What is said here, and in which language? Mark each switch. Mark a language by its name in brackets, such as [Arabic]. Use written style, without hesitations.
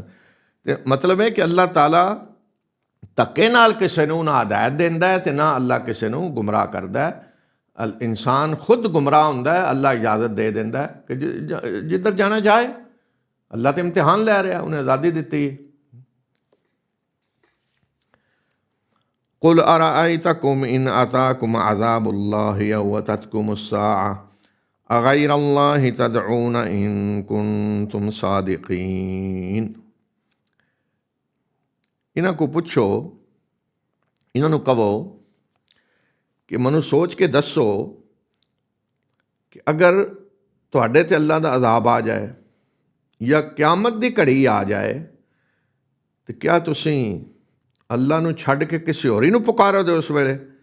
[Punjabi] ਅਤੇ ਮਤਲਬ ਹੈ ਕਿ ਅੱਲਾਹ ਤਾਲਾ ਧੱਕੇ ਨਾਲ ਕਿਸੇ ਨੂੰ ਨਾ ਹਦਾਇਤ ਦਿੰਦਾ ਹੈ ਅਤੇ ਨਾ ਅੱਲਾ ਕਿਸੇ ਨੂੰ ਗੁੰਮਰਾਹ ਕਰਦਾ ਹੈ। ਇਨਸਾਨ ਖੁਦ ਗੁੰਮਰਾਹ ਹੁੰਦਾ ਹੈ, ਅੱਲਾ ਇਜਾਜ਼ਤ ਦੇ ਦਿੰਦਾ ਹੈ ਕਿ ਜਿੱਧਰ ਜਾਣਾ ਜਾਏ। ਅੱਲਾ ਤਾਂ ਇਮਤਿਹਾਨ ਲੈ ਰਿਹਾ, ਉਹਨੇ ਆਜ਼ਾਦੀ ਦਿੱਤੀ ਹੈ। [Arabic] قل أرأيتكم إن أتاكم عذاب الله أو أتتكم الساعة أغير الله تدعون إن كنتم صادقين। [Punjabi] ਇਹਨਾਂ ਕੋ ਪੁੱਛੋ, ਇਹਨਾਂ ਨੂੰ ਕਹੋ ਕਿ ਮੈਨੂੰ ਸੋਚ ਕੇ ਦੱਸੋ ਕਿ ਅਗਰ ਤੁਹਾਡੇ 'ਤੇ ਅੱਲਾ ਦਾ ਅਜ਼ਾਬ ਆ ਜਾਏ ਜਾਂ ਕਿਆਮਤ ਦੀ ਘੜੀ ਆ ਜਾਏ ਤਾਂ ਕਿਆ ਤੁਸੀਂ ਅੱਲਾ ਨੂੰ ਛੱਡ ਕੇ ਕਿਸੇ ਹੋਰ ਹੀ ਨੂੰ ਪੁਕਾਰੋਗੇ ਉਸ ਵੇਲੇ?